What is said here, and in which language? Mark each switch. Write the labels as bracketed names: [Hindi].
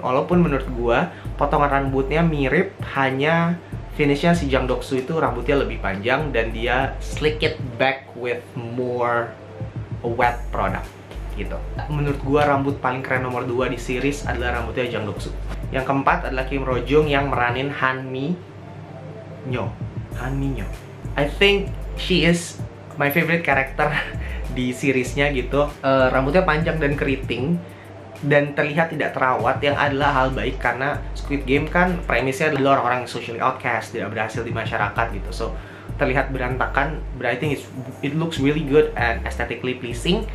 [Indonesian] Walaupun menurut gua potongan rambutnya mirip, hanya finishnya si Jang Dok-soo itu rambutnya lebih panjang dan dia [English] slick it back with more wet product [Indonesian] gitu. Menurut gua rambut paling keren nomor 2 di series adalah rambutnya Jang Dok-soo. Yang keempat adalah Kim Ro Jung yang meranin Han Mi Nyo. [English] I think she is my favorite character [Indonesian] di seriesnya gitu. Rambutnya panjang dan keriting dan terlihat tidak terawat, yang adalah hal baik karena Squid Game kan premisnya adalah orang-orang socially outcast, tidak berhasil di masyarakat gitu. [English] So [Indonesian] terlihat berantakan, [English] but I think it looks really good and aesthetically pleasing.